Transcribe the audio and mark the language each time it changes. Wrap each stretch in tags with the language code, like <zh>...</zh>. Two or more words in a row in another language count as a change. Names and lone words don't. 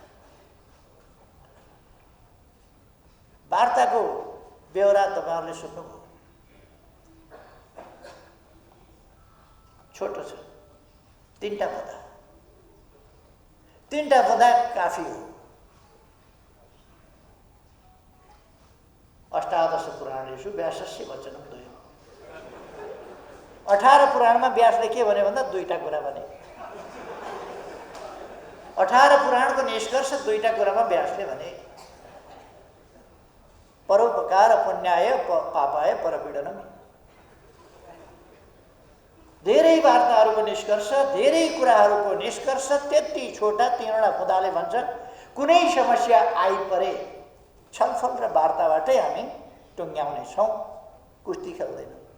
<ne>वार्ताको बेहोरा तपाईँहरूले सुन्नुभयो। छोटो छ, 3टा पदा। 3टा पदा काफी हो।</ne> <sa>अष्टादश पुराणेषु व्यासस्य वचनं द्वयम्।</sa> <ne>18 पुराणमा व्यासले के भन्यो भन्दा 2टा कुरा भने। 18 पुराणको निष्कर्ष 2टा कुरामा व्यासले भने।</ne> <sa>परोपकार पुण्याय पापाय परपीडनम्।</sa> <ne>धेरै वार्ताहरूको निष्कर्ष, धेरै कुराहरूको निष्कर्ष त्यति छोटा 3वटा पदाले भन्छ। कुनै समस्या आइपरे छलफल र वार्ताबाटै हामी टुङ्ग्याउनेछौँ, कुस्ती खेल्दैनौँ।</ne>